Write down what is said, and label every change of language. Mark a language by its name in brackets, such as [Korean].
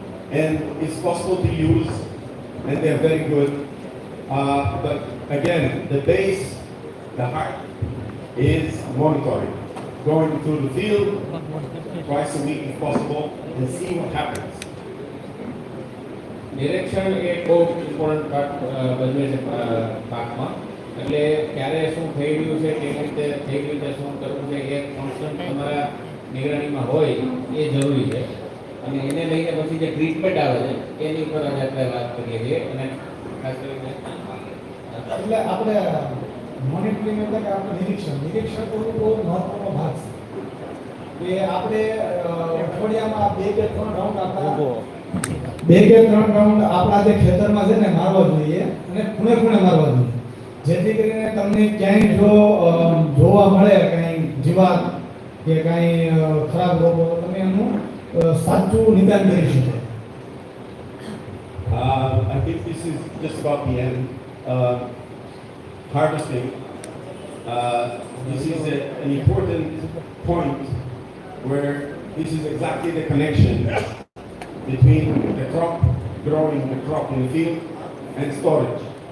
[English] And it's possible to use, and they're very good. But again, the base, the heart, is monitoring. Going through the field twice a week if possible and see what happens. [Gujarati] Direction એ બહુ important part ભજવે છે પાકમાં. એટલે ક્યારે શું થઈ રહ્યું છે, કેવી રીતે થઈ રહ્યું છે, શું કરવું છે, એ કોન્સ્ટન્ટ તમારા નિગરાણીમાં હોય એ જરૂરી છે. અને એને લઈને પછી જે ટ્રીટમેન્ટ આવે છે એની ઉપર આજે આપણે વાત કરીએ છીએ. અને ખાસ કરીને એટલે આપણે મોનિટરિંગ એટલે કે આપણે નિરીક્ષણ કરવું બહુ મહત્વનો ભાગ છે. કે આપણે અઠવાડિયામાં 2 કે 3 રાઉન્ડ આપણા 2 કે 3 રાઉન્ડ આપણા જે ખેતરમાં છે ને મારવા જોઈએ અને ખૂણે મારવા જોઈએ, જેથી કરીને તમને ક્યાંય જો જોવા મળે કંઈ જીવાત કે કંઈ ખરાબ રોગો, તમે એનું સાચું નિદાન કરી શકો. [English] I think this is just about the end. Harvesting. This is an important point where this is exactly the connection between the crop, growing the crop in the field, and storage.